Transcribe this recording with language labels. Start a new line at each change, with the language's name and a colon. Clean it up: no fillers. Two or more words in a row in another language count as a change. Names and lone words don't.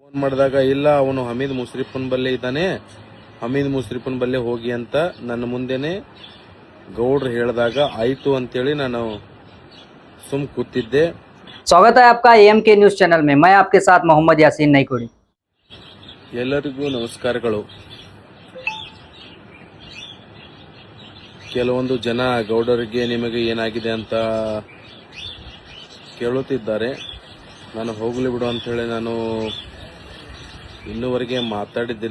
Kannada: ಫೋನ್ ಮಾಡಿದಾಗ ಇಲ್ಲ ಅವನು ಹಮೀದ್ ಮುಸ್ರಿಫನ್ ಬಲ್ಲೆ ಇದ್ದಾನೆ, ಹಮೀದ್ ಮುಸ್ರಿಫನ್ ಬಲ್ಲೆ ಹೋಗಿ ಅಂತ ನನ್ನ ಮುಂದೆನೆ ಗೌಡ್ರು ಹೇಳಿದಾಗ ಆಯ್ತು ಅಂತೇಳಿ ನಾನು ಸುಮ್ ಕೂತಿದ್ದೆ.
Hindi: स्वागत है आपका AMK न्यूज चैनल में। मैं आपके साथ मोहम्मद यासीन नईकोड़ी।
Kannada: ಎಲ್ಲರಿಗೂ ನಮಸ್ಕಾರಗಳು. ಕೆಲವೊಂದು ಜನ ಗೌಡರಿಗೆ ನಿಮಗೆ ಏನಾಗಿದೆ ಅಂತ ಕೇಳುತ್ತಿದ್ದಾರೆ. ನಾನು ಹೋಗ್ಲಿ ಬಿಡು ಅಂತ ಹೇಳಿ ನಾನು ಇನ್ನೂವರೆಗೆ ಮಾತಾಡಿದ್ದಿಲ್ಲ.